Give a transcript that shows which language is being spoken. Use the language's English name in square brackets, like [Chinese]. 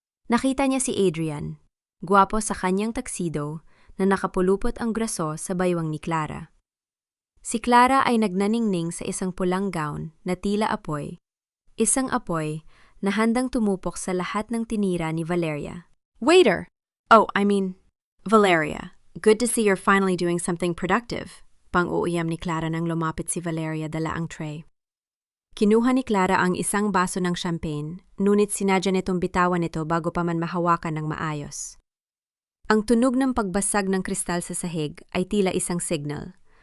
[Filipino] Nakita niya si Adrian, gwapo sa kanyang tuxedo na nakapulupot ang graso sa baywang ni Clara. Si Clara ay nagnaningning sa isang pulang gown na tila apoy, isang apoy na handang tumupok sa lahat ng tinira ni Valeria. Waiter! [English] Valeria, good to see you're finally doing something productive. [Filipino] Pang-uuyam ni Clara nang lumapit si Valeria dala ang tray. Kinuha ni Clara ang isang baso ng champagne, ngunit sinadya nitong bitawan ito bago pa man mahawakan ng maayos. Ang tunog ng pagbasag ng kristal sa sahig ay tila isang signal.